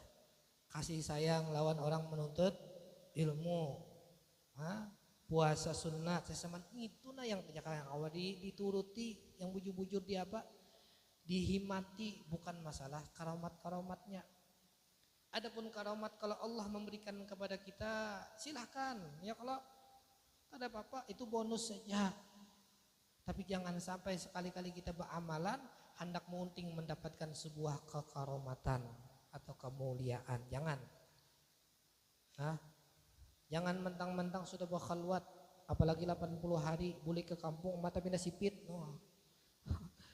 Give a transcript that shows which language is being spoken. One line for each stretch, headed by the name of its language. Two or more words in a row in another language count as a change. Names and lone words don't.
Banjar: Kasih sayang lawan orang menuntut ilmu, puasa sunnah Seman itu nah yang awal dituruti, yang bujur-bujur di apa?
Indonesian: Dihimati, bukan masalah karomat-karomatnya. Adapun karomat kalau Allah memberikan kepada kita silahkan, ya kalau ada apa-apa itu bonus saja. Tapi jangan sampai sekali-kali kita beramalan hendak mengunting mendapatkan sebuah kekaromatan atau kemuliaan. Jangan. Jangan mentang-mentang sudah berkhalwat, apalagi 80 hari boleh ke kampung mata pindah sipit.